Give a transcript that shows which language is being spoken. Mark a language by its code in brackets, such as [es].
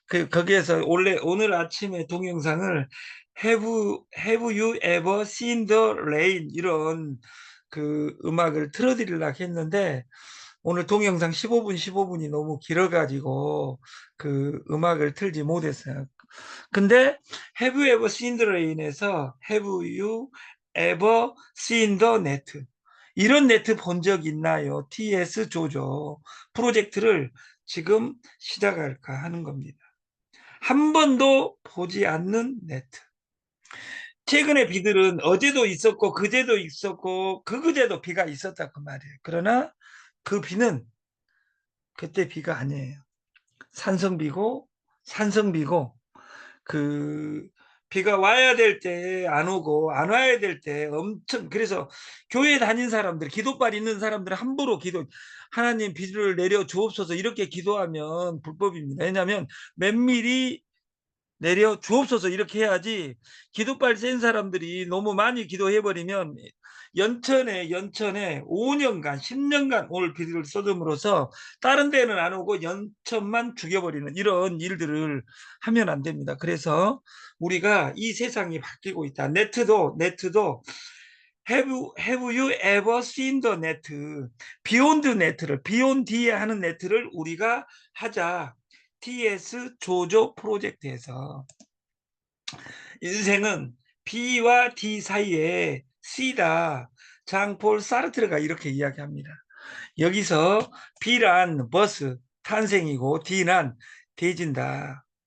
[ko] 거기에서 오늘 아침에 동영상을 [en] Have you ever seen the rain? [ko] 이런 음악을 틀어드리려고 했는데, 오늘 동영상 15분이 너무 길어가지고 음악을 틀지 못했어요. 근데 [en] Have you ever seen the rain [ko] 에서 [en] Have you ever seen the net? [ko] 이런 네트 본 적 있나요? TS 조조 프로젝트를 지금 시작할까 하는 겁니다. 한 번도 보지 않는 네트. 최근에 비들은 어제도 있었고 그제도 있었고 그제도 비가 있었다 그 말이에요. 그러나 그 비는 그때 비가 아니에요. 산성비고 그 비가 와야 될 때 안 오고 안 와야 될 때 엄청, 그래서 교회 다닌 사람들, 기도발 있는 사람들 함부로 하나님 비를 내려 주옵소서 이렇게 기도하면 불법입니다. 왜냐하면 몇 미리 내려 주옵소서 이렇게 해야지, 기도발 센 사람들이 너무 많이 기도해버리면 연천에 5년간 10년간 오늘 비를 쏟음으로써 다른 데는 안 오고 연천만 죽여버리는 이런 일들을 하면 안 됩니다. 그래서 우리가 이 세상이 바뀌고 있다. 네트도 [en] Have you ever seen the net? [ko] Beyond net를, beyond 뒤에 하는 net를 우리가 하자. TS 조조 프로젝트에서. 인생은 B와 D 사이에 C다. 장폴 사르트르가 이렇게 이야기합니다. 여기서 B란 버스, 탄생이고 D란 대진다.